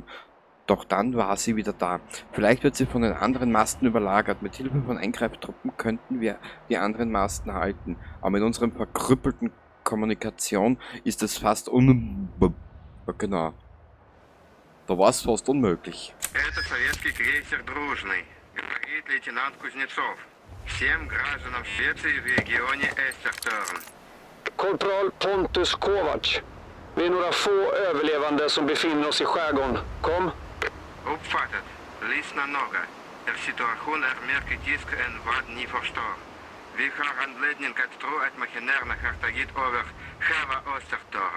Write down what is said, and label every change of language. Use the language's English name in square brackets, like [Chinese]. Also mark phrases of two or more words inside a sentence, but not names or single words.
[German] Doch dann war sie wieder da. Vielleicht wird sie von den anderen Masten überlagert. Mit Hilfe von Eingreiftruppen könnten wir die anderen Masten halten. Aber mit unserem verkrüppelten Kommunikation ist es fast genau. Da war es fast unmöglich. [Russian] Это советский крейсер «Дружный», говорит лейтенант Кузнецов. Всем гражданам Швеции в регионе Эстерторн. [Swedish] Korpral Pontus Kovac. Vi är några få överlevande som befinner oss i skärgården. Kom. Uppfattat. Lyssna noga. Er situation är mer kritisk än vad ni förstår. Vi har anledning att tro att maskinärerna har tagit över själva Östertorn.